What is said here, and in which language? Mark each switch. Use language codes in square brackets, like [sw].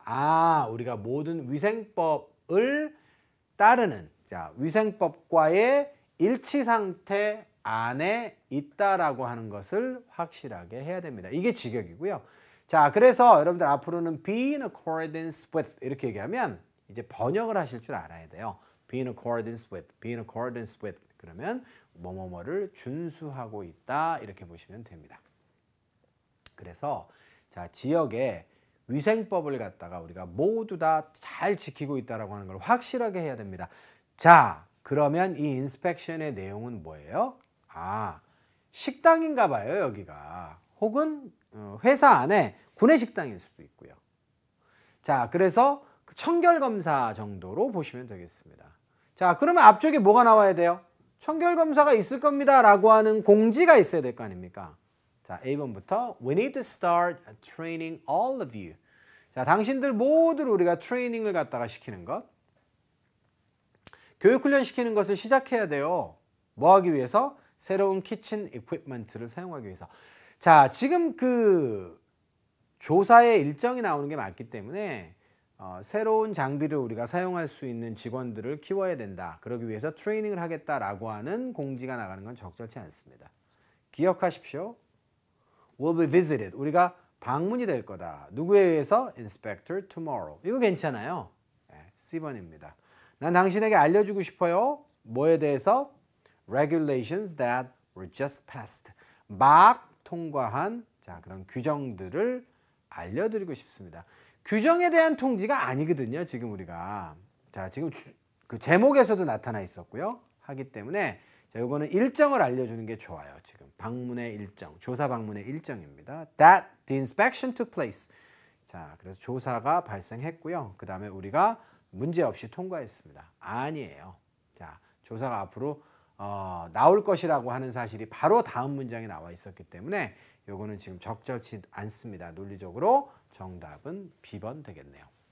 [ko] 아, 우리가 모든 위생법을 따르는 자, 위생법과의 일치 상태 안에 있다라고 하는 것을 확실하게 해야 됩니다. 이게 직역이고요. 자, 그래서 여러분들 앞으로는 be in accordance with 이렇게 얘기하면 이제 번역을 하실 줄 알아야 돼요. be in accordance with, be in accordance with 그러면 뭐뭐뭐를 준수하고 있다 이렇게 보시면 됩니다. 그래서 자, 지역의 위생법을 갖다가 우리가 모두 다 잘 지키고 있다라고 하는 걸 확실하게 해야 됩니다. 자, 그러면 이 인스펙션의 내용은 뭐예요? 아, 식당인가 봐요, 여기가. 혹은 회사 안에 구내식당일 수도 있고요. 자, 그래서 청결검사 정도로 보시면 되겠습니다. 자, 그러면 앞쪽에 뭐가 나와야 돼요? 청결검사가 있을 겁니다 라고 하는 공지가 있어야 될 거 아닙니까? 자, A번부터 [en] We need to start training all of you. [ko] 자, 당신들 모두를 우리가 트레이닝을 갖다가 시키는 것. 교육훈련 시키는 것을 시작해야 돼요. 뭐 하기 위해서? 새로운 키친 이퀴프먼트를 사용하기 위해서. 자, 지금 그 조사의 일정이 나오는 게 맞기 때문에 새로운 장비를 우리가 사용할 수 있는 직원들을 키워야 된다. 그러기 위해서 트레이닝을 하겠다라고 하는 공지가 나가는 건 적절치 않습니다. 기억하십시오. [en] will be visited. [ko] 우리가 방문이 될 거다. 누구에 의해서? [en] Inspector tomorrow. [ko] 이거 괜찮아요. 네, C번입니다. 난 당신에게 알려주고 싶어요. 뭐에 대해서? [en] Regulations that were just passed. [ko] 막 통과한 그런 규정들을 알려드리고 싶습니다. 규정에 대한 통지가 아니거든요. 지금 우리가. 자, 지금 그 제목에서도 나타나 있었고요. 하기 때문에 이거는 일정을 알려주는 게 좋아요. 지금 방문의 일정, 조사 방문의 일정입니다. [en] That the inspection took place. [ko] 자, 그래서 조사가 발생했고요. 그 다음에 우리가 문제 없이 통과했습니다. 아니에요. 자, 조사가 앞으로 나올 것이라고 하는 사실이 바로 다음 문장에 나와 있었기 때문에 요거는 지금 적절치 않습니다. 논리적으로 정답은 B번 되겠네요.